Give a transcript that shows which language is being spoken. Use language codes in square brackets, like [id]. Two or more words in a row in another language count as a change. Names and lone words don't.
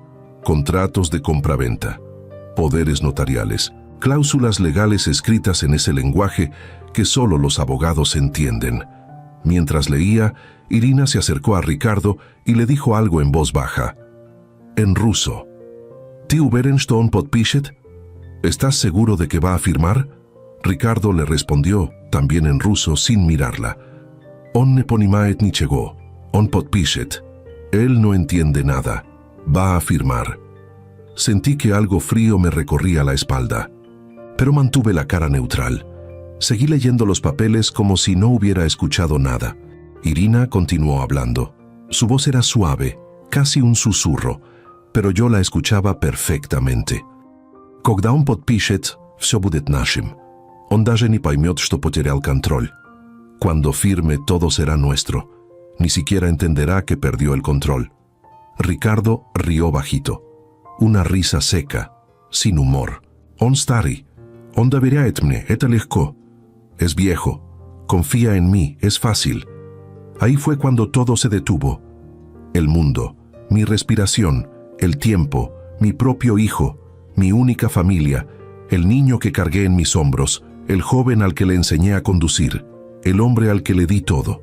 [es] Contratos de compraventa, poderes notariales, cláusulas legales escritas en ese lenguaje que solo los abogados entienden. Mientras leía, Irina se acercó a Ricardo y le dijo algo en voz baja. En ruso. [ru] «Ты уверен, что он подпишет?» [es] ¿Estás seguro de que va a firmar? Ricardo le respondió, también en ruso, sin mirarla. [ru] «Он не понимает ничего. Он подпишет». [es] Él no entiende nada. Va a firmar. Sentí que algo frío me recorría la espalda, pero mantuve la cara neutral. Seguí leyendo los papeles como si no hubiera escuchado nada. Irina continuó hablando. Su voz era suave, casi un susurro, pero yo la escuchaba perfectamente. [ru] «Когда он подпишет, все будет нашим. Он даже не поймет, что потерял контроль. [es] Cuando firme, todo será nuestro. Ni siquiera entenderá que perdió el control». Ricardo rió bajito. Una risa seca, sin humor. [ru] «Он старый. Он доверяет мне, это легко». [es] Es viejo. Confía en mí, es fácil. Ahí fue cuando todo se detuvo. El mundo, mi respiración, el tiempo, mi propio hijo, mi única familia, el niño que cargué en mis hombros, el joven al que le enseñé a conducir, el hombre al que le di todo.